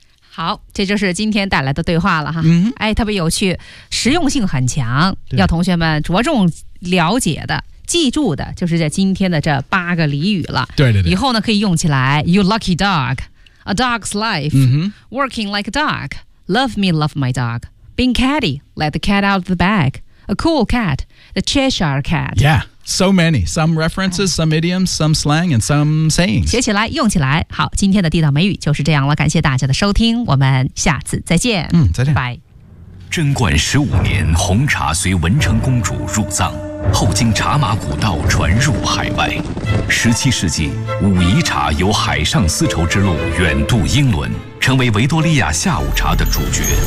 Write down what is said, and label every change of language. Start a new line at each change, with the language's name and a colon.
Chinese: 好，这就是今天带来的对话了哈。哎，特别有趣，实用性很强，要同学们着重了解的。记住的就是这今天的这八个俚语了。对对对，以后呢可以用起来。
English: You lucky dog, a dog's life, working like a dog, love me, love my dog, being catty, let the cat out of the bag, a cool cat, the Cheshire cat. Yeah, so many. Some references, some idioms, some slang, and some sayings.
Chinese: 学起来，用起来。好，今天的地道美语就是这样了。感谢大家的收听，我们下次再见。再见。拜。贞观十五年，红茶随文成公主入葬。后经茶马古道传入海外，十七世纪，武夷茶由海上丝绸之路远渡英伦，成为维多利亚下午茶的主角。